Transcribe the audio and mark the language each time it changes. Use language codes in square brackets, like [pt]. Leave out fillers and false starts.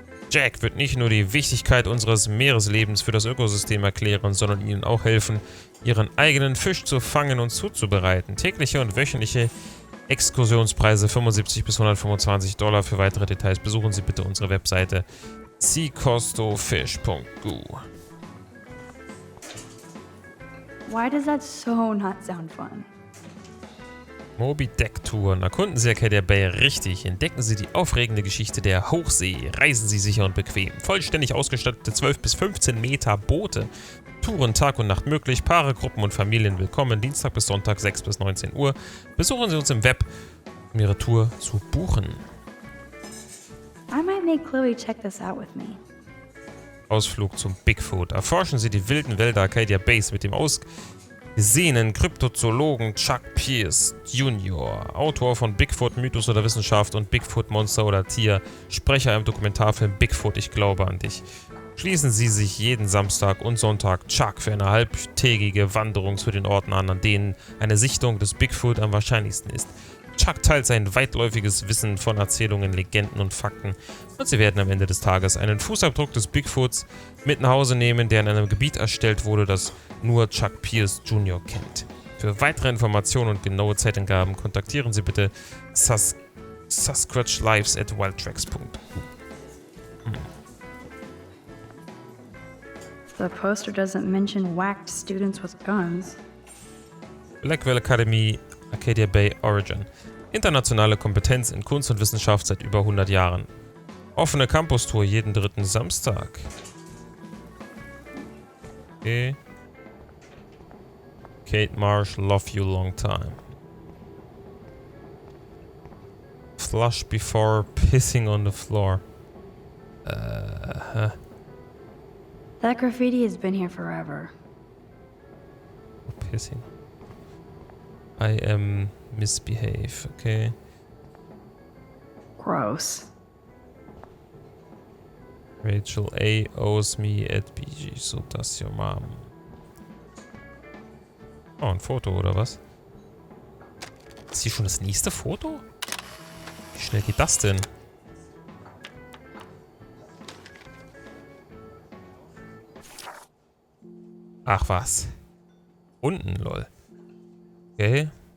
[de] Jack wird nicht nur die Wichtigkeit unseres Meereslebens für das Ökosystem erklären, sondern Ihnen auch helfen, Ihren eigenen Fisch zu fangen und zuzubereiten. Tägliche und wöchentliche Exkursionspreise $75 bis $125. Für weitere Details besuchen Sie bitte unsere Webseite seacostofish.gu. [en] Why does that so not sound fun? [de] Moby-Deck-Touren. Erkunden Sie Arcadia Bay richtig. Entdecken Sie die aufregende Geschichte der Hochsee. Reisen Sie sicher und bequem. Vollständig ausgestattete 12 bis 15 Meter Boote. Touren Tag und Nacht möglich. Paare, Gruppen und Familien willkommen. Dienstag bis Sonntag 6 bis 19 Uhr. Besuchen Sie uns im Web, um Ihre Tour zu buchen. [en] I might make Chloe check this out with me. [de] Ausflug zum Bigfoot. Erforschen Sie die wilden Wälder Arcadia Bays mit dem ausgesehenen Kryptozoologen Chuck Pierce Jr., Autor von Bigfoot, Mythos oder Wissenschaft und Bigfoot, Monster oder Tier, Sprecher im Dokumentarfilm Bigfoot, ich glaube an dich. Schließen Sie sich jeden Samstag und Sonntag Chuck für eine halbtägige Wanderung zu den Orten an denen eine Sichtung des Bigfoot am wahrscheinlichsten ist. Chuck teilt sein weitläufiges Wissen von Erzählungen, Legenden und Fakten und Sie werden am Ende des Tages einen Fußabdruck des Bigfoots mit nach Hause nehmen, der in einem Gebiet erstellt wurde, das nur Chuck Pierce Jr. kennt. Für weitere Informationen und genaue Zeitangaben kontaktieren Sie bitte sasquatchlives@wildtracks.gu. [en] The poster doesn't mention whacked students with guns. Blackwell Academy, Arcadia Bay, Oregon. [de] Internationale Kompetenz in Kunst und Wissenschaft seit über 100 Jahren. Offene Campus-Tour jeden 3. Samstag. [en] Okay. Kate Marsh, love you long time. Flush before pissing on the floor. That graffiti has been here forever. Pissing. I am misbehave, okay. Gross. Rachel A. owes me at BG, so does your mom. [de] Oh, ein Foto, oder was? Ist hier schon das nächste Foto? Wie schnell geht das denn? Ach was. Unten, lol. Okay.